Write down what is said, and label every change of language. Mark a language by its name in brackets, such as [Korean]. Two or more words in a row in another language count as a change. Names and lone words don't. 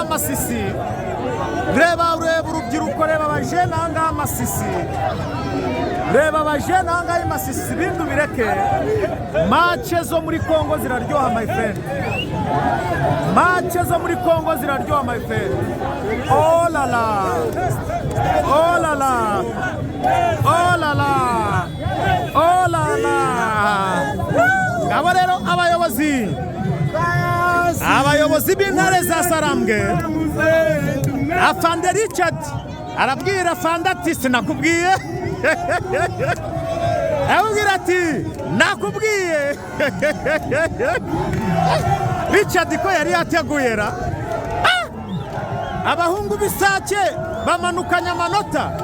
[Kinyarwanda] Masisi reba urubyiruko reba abajene ahangaha Masisi reba abajene ahangaha Masisi ibindi ubireke mace zo muri Kongo ziraryoha [English] my friend [Kinyarwanda] mace zo muri Kongo ziraryoha [English] my friend oh la la oh la la oh la la oh la la [Kinyarwanda] abo rero abayobozi b'intare za Sarambwe Afande Richard arabwira Afande ati sinakubwiye arabwira ati nakubwiye Richard ko yari yateguye ra abahungu b'Isake bamanukanya amanota